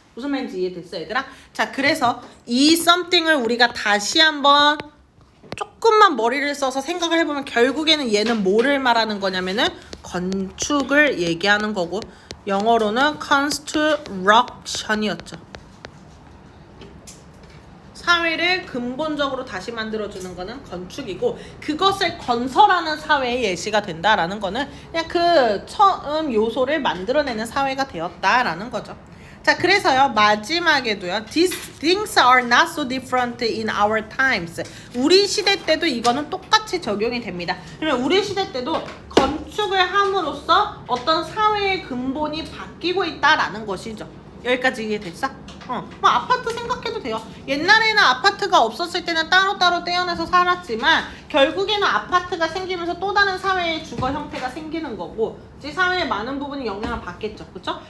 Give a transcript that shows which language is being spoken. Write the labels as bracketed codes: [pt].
[ko] 무슨 말인지 이해됐어, 얘들아? 자, 그래서 이 something을 우리가 다시 한번 조금만 머리를 써서 생각을 해보면 결국에는 얘는 뭐를 말하는 거냐면은 건축을 얘기하는 거고 영어로는 construction이었죠. 사회를 근본적으로 다시 만들어주는 거는 건축이고 그것을 건설하는 사회의 예시가 된다라는 거는 그냥 그 처음 요소를 만들어내는 사회가 되었다라는 거죠. 자, 그래서요 마지막에도요 [en] These things are not so different in our times. [ko] 우리 시대 때도 이거는 똑같이 적용이 됩니다. 그러면 우리 시대 때도 건축을 함으로써 어떤 사회의 근본이 바뀌고 있다라는 것이죠. 여기까지 이해됐어? 뭐 아파트 생각해도 돼요. 옛날에는 아파트가 없었을 때는 따로따로 떼어내서 살았지만 결국에는 아파트가 생기면서 또 다른 사회의 주거 형태가 생기는 거고 이제 사회의 많은 부분이 영향을 받겠죠. 그쵸?